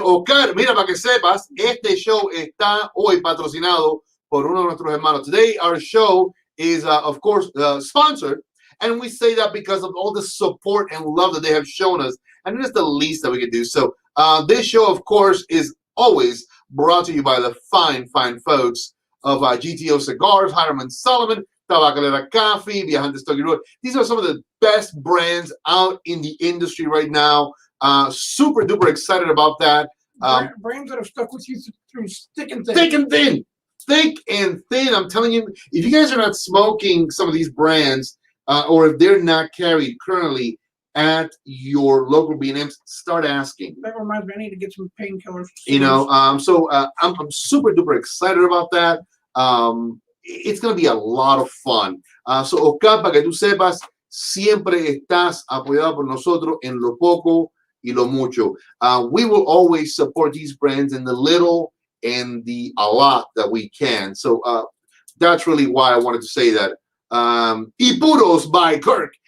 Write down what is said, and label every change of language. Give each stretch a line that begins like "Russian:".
Spanish: Oscar, mira, para que sepas, este show está hoy patrocinado por uno de nuestros hermanos.
English: Today, our show is, of course, sponsored, and we say that because of all the support and love that they have shown us, and it's the least that we can do. So, this show, of course, is always brought to you by the fine folks of GTO Cigars, Hiram and Solomon, Tabacalera Coffee, Viajante Stogie Road. These are some of the best brands out in the industry right now. Super duper excited about that. Brands that have stuck with you through thick and thin. Thick and thin. Thick and thin. I'm telling you, if you guys are not smoking some of these brands, or if they're not carried currently at your local B&Ms, start asking. That reminds me, I need to get some painkillers. So I'm super duper excited about that. It's going to be a lot of fun.
Spanish: So, Oscar, para que tú sepas, siempre estás apoyado por nosotros en lo poco y lo mucho.
English: We will always support these brands in the little and a lot that we can. So that's really why I wanted to say that. Y Puros by Kirk.